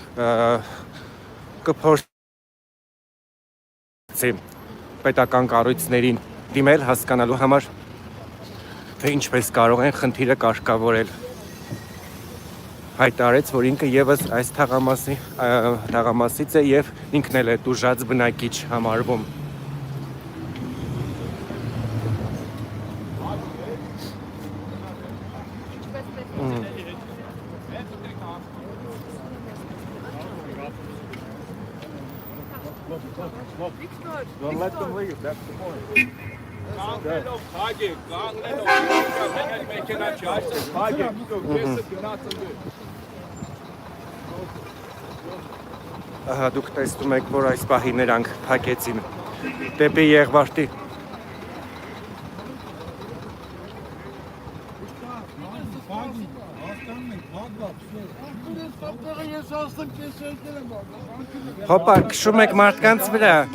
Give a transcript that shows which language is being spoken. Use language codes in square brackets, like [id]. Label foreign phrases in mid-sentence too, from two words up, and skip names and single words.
[hy] կփորձի պետական կառույցներին դիմել հասկանալու համար, թե ինչպես կարող են խնդիրը կարգավորել։ Հայտարարեց, որ ինքը եւս այս թաղամասից է եւ ինքն էլ է տուժած բնակիչ համարվում։ [en] Don't let them leave, that's the point. [hy] Ահա դուք տեսնում եք, որ այս պահի նրանք փակեցին դեպի Եղվարդի։ Հոպա, քշում եք մարդկանց վրա։